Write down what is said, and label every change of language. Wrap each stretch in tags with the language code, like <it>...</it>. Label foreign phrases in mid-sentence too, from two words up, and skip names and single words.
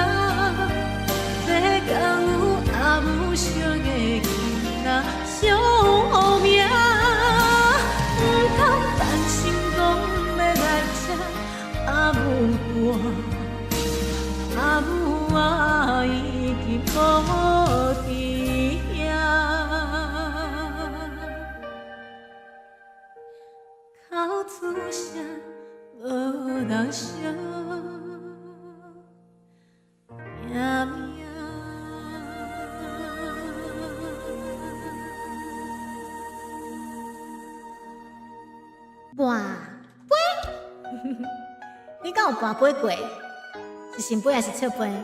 <nan>世间有阿母惜的囡仔上好命，不通担心讲要来请阿母大，阿母啊已经无伫遐。哭出声无人惜，命命。跋杯，你敢有跋杯过？是新杯还是侧杯？</nan>